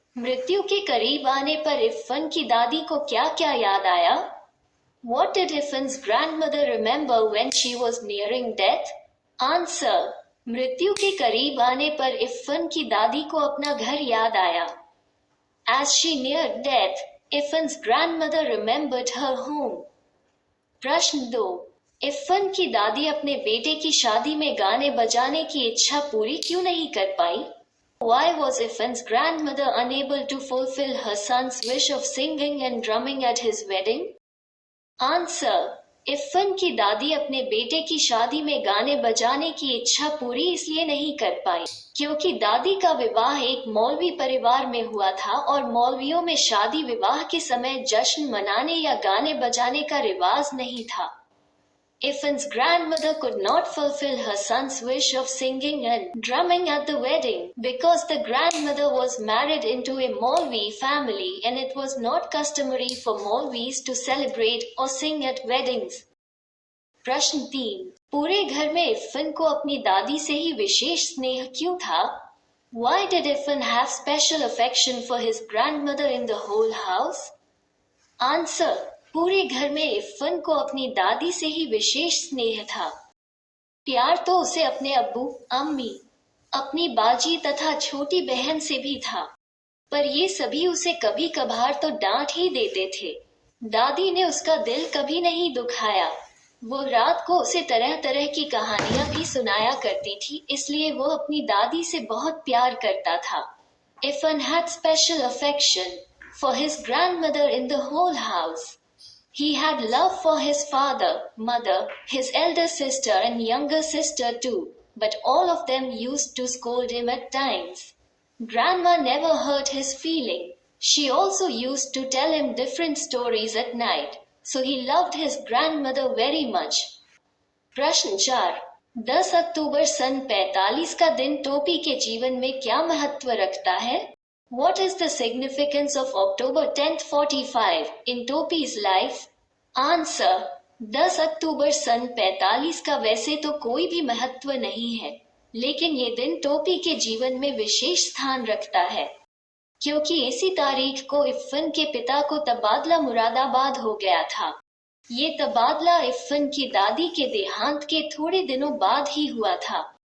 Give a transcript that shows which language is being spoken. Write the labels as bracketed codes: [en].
[hi] मृत्यु के करीब आने पर इरफान की दादी को क्या क्या याद आया? [en] What did Irfan's grandmother remember when she was nearing death? Answer. [hi] मृत्यु के करीब आने पर इरफान की दादी को अपना घर याद आया. [en] As she neared death, Irfan's grandmother remembered her home. [hi] प्रश्न 2। इरफान की दादी अपने बेटे की शादी में गाने बजाने की इच्छा पूरी क्यों नहीं कर पाई? [en] Why was Irfan's grandmother unable to fulfill her son's wish of singing and drumming at his wedding? Answer. [hi] Irfan की दादी अपने बेटे की शादी में गाने बजाने की इच्छा पूरी इसलिए नहीं कर पाई क्योंकि दादी का विवाह एक मौलवी परिवार में हुआ था और मौलवियों में शादी विवाह के समय जश्न मनाने या गाने बजाने का रिवाज नहीं था. [en] Irfan's grandmother could not fulfill her son's wish of singing and drumming at the wedding because the grandmother was married into a Maulvi family and it was not customary for Maulvis to celebrate or sing at weddings. [hi] प्रश्न 3। पूरे घर में इरफान को अपनी दादी से ही विशेष स्नेह क्यों था? [en] Why did Irfan have special affection for his grandmother in the whole house? Answer. [hi] पूरे घर में इरफान को अपनी दादी से ही विशेष स्नेह था. प्यार तो उसे अपने अब्बू, अम्मी, अपनी बाजी तथा छोटी बहन से भी था, पर ये सभी उसे कभी कभार तो डांट ही देते थे. दादी ने उसका दिल कभी नहीं दुखाया. वो रात को उसे तरह तरह की कहानियां भी सुनाया करती थी, इसलिए वो अपनी दादी से बहुत प्यार करता था. [en] Irfan had special affection for his grandmother in the whole house. He had love for his father, mother, his elder sister and younger sister too, but all of them used to scold him at times. Grandma never hurt his feeling. She also used to tell him different stories at night, so he loved his grandmother very much. [hi] प्रश्न 4। 10 अक्टूबर सन 45 का दिन टोपी के जीवन में क्या महत्व रखता है? [en] What is the significance of October 10th 45 in Topi's life? Answer. [hi] 10 अक्टूबर सन 45 का वैसे तो कोई भी महत्व नहीं है, लेकिन ये दिन टोपी के जीवन में विशेष स्थान रखता है, क्योंकि इसी तारीख को इरफान के पिता को तबादला मुरादाबाद हो गया था. ये तबादला इरफान की दादी के देहांत के थोड़े दिनों बाद ही हुआ था.